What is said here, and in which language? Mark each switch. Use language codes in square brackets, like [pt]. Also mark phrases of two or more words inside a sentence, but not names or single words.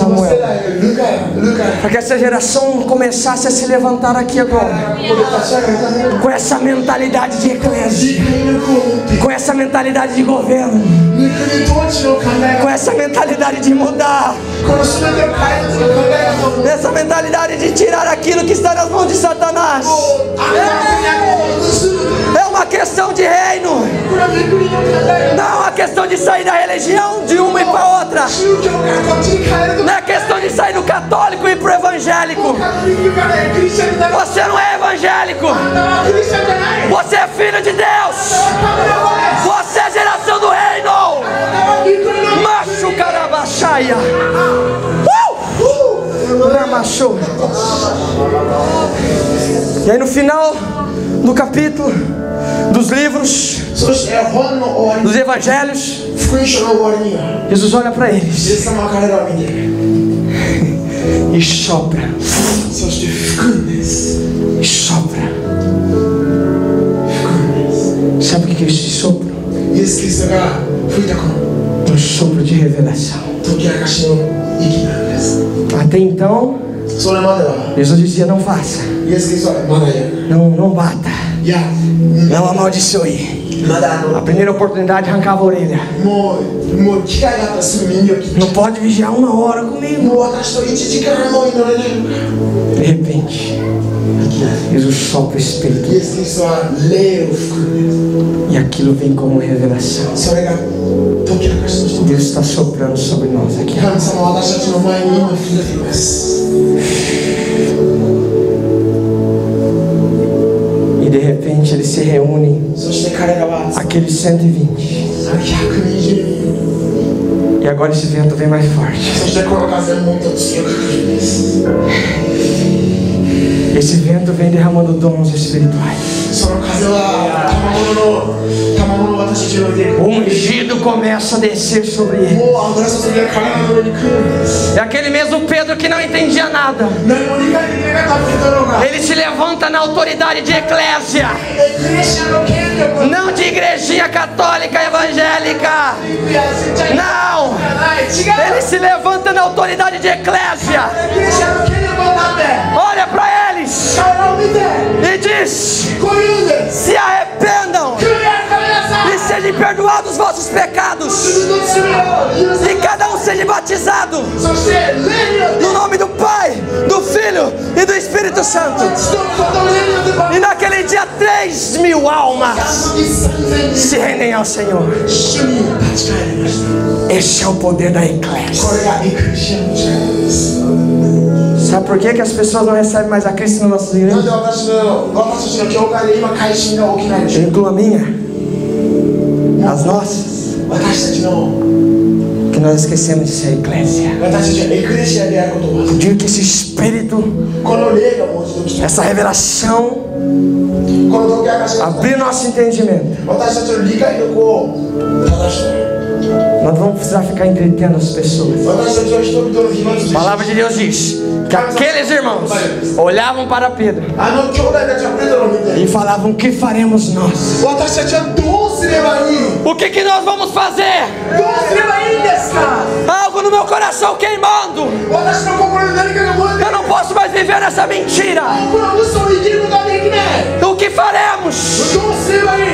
[ja] この世 Samuel, 代ルカや [pt] para que essa geração começasse a se levantar aqui agora [ja] ここで立ち上がるための [pt] com essa mentalidade de eclésia, [ja] 理解力を持って [pt] com essa mentalidade de governo, [ja] 国統治の考え [pt] com [ja] が [pt] essa mentalidade de mudar, [ja] この全てを変えるという考えがもう [pt] essa mentalidade de tirar aquilo que está nas mãos de Satanás. [ja] 盗む [pt] É uma questão de reino, [ja] これは御国の考え [pt] não é uma questão de sair da religião de uma e para outra, [ja] 宗教からこっちに変えると [pt] não é questão de sair do católico e ir pro evangélico. [ja] カトリックからクリスチャンになる [pt] Você não é evangélico, [ja] あんたはクリスチャンじゃない [pt] você é filho de Deus, [ja] 神の子です [pt] você é geração do reino. [ja] あなたは御国の Macho carabachaia. Macho. [pt] E aí no final do capítulo dos livros, [ja] そして本の終わり [pt] dos evangelhos, [ja] 福音書の終わりには [pt] Jesus olha para [ja] イエ [pt] eles [ja] ス様は彼らを見て [pt] e sopra, [ja] そして吹くんです [pt] e sopra. [ja] 吹くんです [pt] Sabe o que é esse sopro? [ja] イエス・キリストが吹いたこの [pt] Um sopro de revelação. [ja] 解き明かしの息なんです [pt] Até então, [ja] それまでは [pt] Jesus dizia: não faça, [ja] イエス・キリストはまだやる [pt] não bata, [ja] いや [pt] não amaldiçoe. [ja] まだ [pt] A primeira oportunidade arrancava a orelha. [ja] もう機会があったらすぐ耳を切っ [pt] Não pode vigiar 1 hora comigo. [ja] もう私と1時間も祈れないのか [pt] De repente, Jesus sopra o Espírito [ja] イエス・キリストは霊を吹くんで [pt] e aquilo vem como revelação. [ja] すそれが解き明かしとして [pt] Deus está soprando sobre nós aqui. [ja] 神様は私たちの前に今吹いています [pt] E de repente eles se reúnem, [ja] そして彼らは [pt] aqueles 120. [ja] 120人 [pt] E agora esse vento vem mais forte. [ja] そしてこの風ももっと強く吹くんです [pt] Esse vento vem derramando dons espirituais. [ja] その風は賜物を私たちに置いていく [pt] O ungido começa a descer sobre ele. [ja] もう油注ぎが彼らの上に来るんです [pt] É aquele mesmo Pedro que não entendia nada. [ja] 何も理解できなかったペトロが [pt] Ele se levanta na autoridade de eclésia, [ja] クリスチャンの権力を [pt] não de igrejinha católica evangélica. Não! [ja] 違 [pt] Ele se levanta na autoridade de eclésia. [ja] うクリスチャンの権力を持って [pt] Olha para eles [ja] 彼らを見て [pt] e diz: [ja] こう言うんです [pt] se arrependam [ja] 悔い改めなさい [pt] e sejam perdoados os vossos pecados, [ja] 自分の罪を許せ [pt] e cada um seja batizado [ja] そして霊によって [pt] no nome do Pai, do Filho e do Espírito Santo. [ja] 父と子と霊によってバ [pt] E naquele dia 3.000 almas [ja] 3000人 [pt] se rendem ao Senhor. [ja] 主に立ち返りました [pt] Este é o poder da [ja] こ [pt] eclésia. [ja] れがエクレシアの力です [pt] Sabe por que as pessoas não recebem mais a Cristo nas nossas [ja] なん [pt] igrejas? [ja] で私たちの教会で今改心が起きないでしょ [pt] Eu incluo a minha, as nossas, [ja] う私たちの [pt] que nós esquecemos de ser eclésia. [ja] 私たちはエクレシアであることを忘れ [pt] Digo que esse Espírito, [ja] この霊がもう一度来た [pt] essa revelação, [ja] この解き明かしが [pt] abrir nosso entendimento. [ja] 私たちの理解力を正して [pt] Nós não vamos precisar ficar entretendo as pessoas. [ja] 私たちは人々の飛沫 [pt] A palavra de Deus diz que aqueles irmãos olhavam para Pedro [ja] あの兄弟たちはペトロを見て [pt] e falavam: o que faremos nós? [ja] 私たちはどうすればいい [pt] O que nós vamos fazer? [ja] どうすればいいんですか [pt] Algo no meu coração queimando. [ja] 私の心に何かが燃えて [pt] Eu não posso mais viver nessa mentira. [ja] この嘘を生きることができない [pt] O que faremos? [ja] どうすればいい